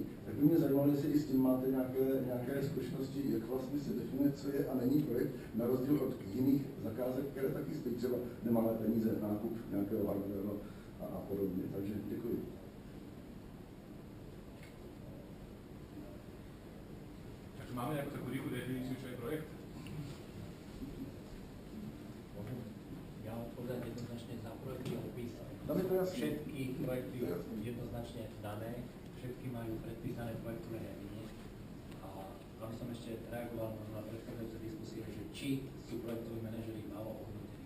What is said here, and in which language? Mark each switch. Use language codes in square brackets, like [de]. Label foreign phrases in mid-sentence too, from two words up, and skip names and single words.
[cs] Tak by mě zajímalo, jestli i s tím máte nějaké zkušenosti, jak vlastně se definuje, co je a není projekt, na rozdíl od jiných zakázek, které taky stojí třeba nemalé peníze, nákup nějakého hardwareu a podobně. Takže děkuji. [sk] Takže máme jako takú rýchlu definíciu, čo je projekt? Ja odpovedám jednoznačne za projekty opis. to Všetky projekty jednoznačne dané, všetky majú predpísané projektové riadenie. A aby som ešte reagoval na predchádzajúce diskusie, že či sú projektoví manažeri málo ohodnotení.